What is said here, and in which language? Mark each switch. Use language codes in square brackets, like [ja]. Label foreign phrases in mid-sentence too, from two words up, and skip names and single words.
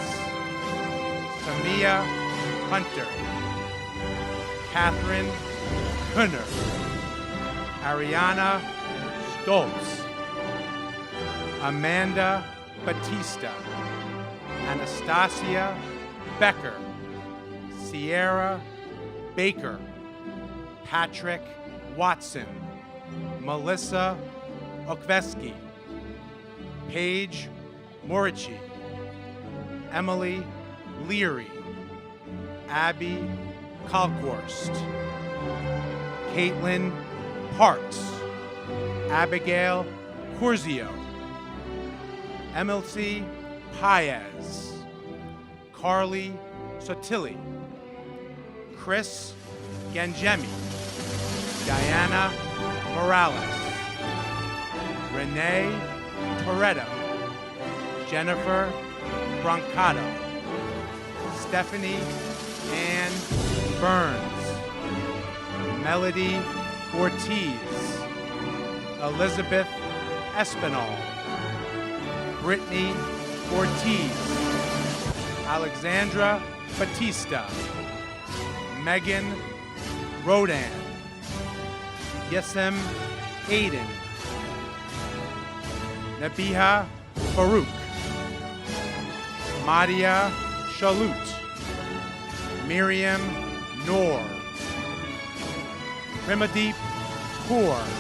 [en] Samia Hunter, Catherine Kunner, Ariana Stoltz, Amanda Batista, Anastasia Becker, Sierra Baker, Patrick Watson, Melissa Okveski, Paige Morici, Emily Leary, Abby Kalkhorst, Caitlin Parks, Abigail Curzio, Emilcy Paez, Carly Sotilli, Chris Gangemi, Diana Morales, Renee Toretto, Jennifer Brancato, Stephanie Ann Burns, Melody Ortiz, Elizabeth Espinal, Brittany Ortiz, Alexandra Batista, Megan Rodan, Yesem Aiden, Nabiha Farouk, Madia Shalut, Miriam Noor, Primadeep Kaur,